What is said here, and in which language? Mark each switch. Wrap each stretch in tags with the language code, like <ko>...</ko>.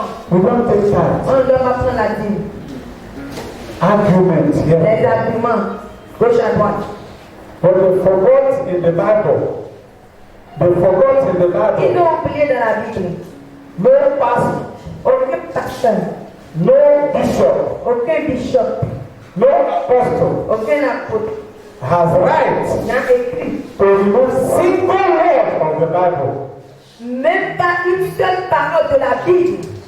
<fr>On ne doit pas prendre la dîme. Les arguments, gauche à droite.</fr> <en>But they forgot in the Bible.</en> <fr>Ils ont oublié dans la Bible.</fr> <en>No pastor,</en> <fr>Aucun pasteur,</fr> <en>no bishop,</en> <fr>aucun bishop,</fr> <en>no apostle</en> <fr>aucun apôtre</fr> <en>has right</en> <fr>n'a écrit</fr> <en>to remove single word of the Bible.</en> <fr>même pas une seule parole de la Bible.</fr>